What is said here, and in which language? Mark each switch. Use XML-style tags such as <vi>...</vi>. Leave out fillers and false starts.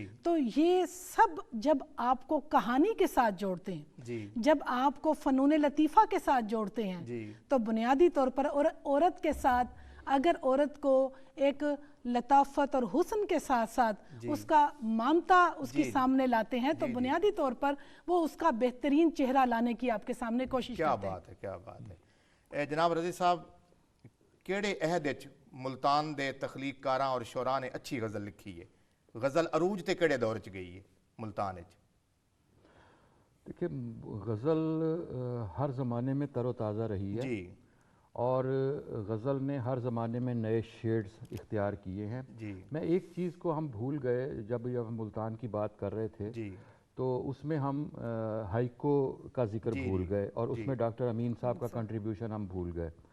<ur>تو یہ سب جب آپ کو کہانی کے ساتھ جوڑتے ہیں، جب آپ کو فنون لطیفہ کے ساتھ جوڑتے ہیں، تو بنیادی طور پر عورت کے ساتھ اگر عورت کو ایک لطافت اور حسن کے ساتھ ساتھ اس کا مانتا اس کی سامنے لاتے ہیں تو بنیادی طور پر وہ اس کا بہترین چہرہ لانے کی آپ کے سامنے کوشش کرتے ہیں. کیا بات ہے، کیا بات ہے.</ur> <pa>جناب رضی صاحب، کیڑے عہد وچ ملتان دے تخلیق کاراں اور شعراء نے اچھی غزل لکھی ہے؟ غزل عروج تے کیڑے دور چ گئی ہے ملتان وچ؟</pa> <ur>دیکھیں، غزل ہر زمانے میں تر و تازہ رہی ہے اور غزل نے ہر زمانے میں نئے شیڈز اختیار کیے ہیں. میں ایک چیز کو ہم بھول گئے جب ہم ملتان کی بات کر رہے تھے تو اس میں ہم ہائیکو کا ذکر بھول گئے اور اس میں ڈاکٹر امین صاحب کا کنٹریبیوشن ہم بھول گئے.</ur>